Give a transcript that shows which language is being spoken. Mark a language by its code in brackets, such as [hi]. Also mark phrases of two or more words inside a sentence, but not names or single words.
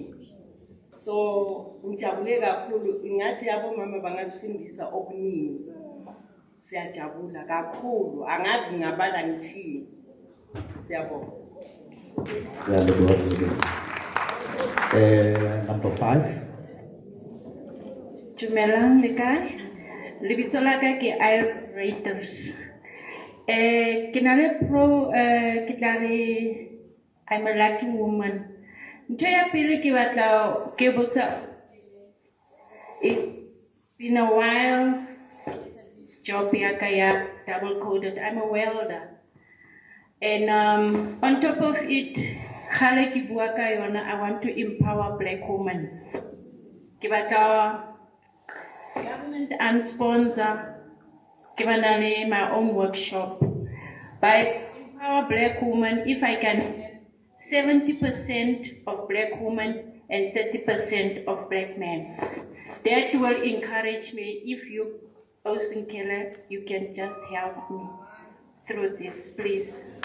[zu] So ngijabule kakhulu. Ngathi abomama bangazifundisa okuningi. Siyajabula kakhulu. Angazi ngabala ngithini. Siyabonga. [en] Number 5. [st] Dumelang le kae? Lebitso la ka ke Raiders. Ke na le ke tla re [en] I'm a lucky woman. [st] Ntho ya pele ke batla ke botsa, [en] it's been a while. [st] Job ya ka ya [en] double coded. I'm a welder. And on top of it, [st] khale ke bua ka yona, [en] I want to empower black women. [st] Ke batla [en] government and sponsor, [st] ke bana le [en] my own workshop. By empower black women, if I can 70% of black women and 30% of black men. That will encourage me. If you, Austin Keller, you can just help me through this, please.